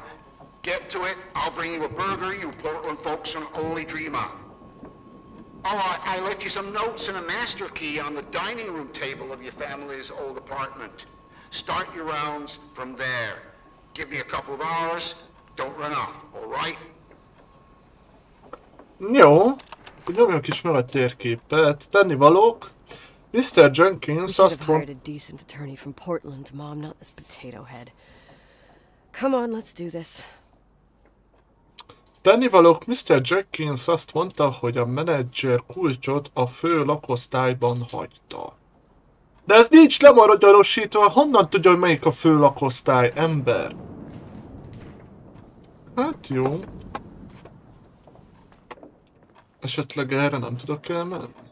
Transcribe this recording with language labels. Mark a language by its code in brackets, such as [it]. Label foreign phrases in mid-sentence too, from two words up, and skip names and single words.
[en] Get to it, I'll bring you a burger you Portland folks can only dream of. Oh, I left you some notes and a master key on the dining room table of your family's old apartment. Start your rounds from there. Give me a couple of hours, don't run off, all right? [hu] Jó, nyomjunk is meg a térképet. Tennivalók. Mr. Jenkins azt [en] hired a decent attorney from Portland, Mom, not this potato head. Come on, let's do this. [hu] Tennivalók, Mr. Jenkins azt mondta, hogy a menedzser kulcsot a fő lakosztályban hagyta. De ez nincs lemaradjarosítva, honnan tudja, hogy melyik a fő lakosztály, ember? Hát jó. Esetleg erre nem tudok elmenni?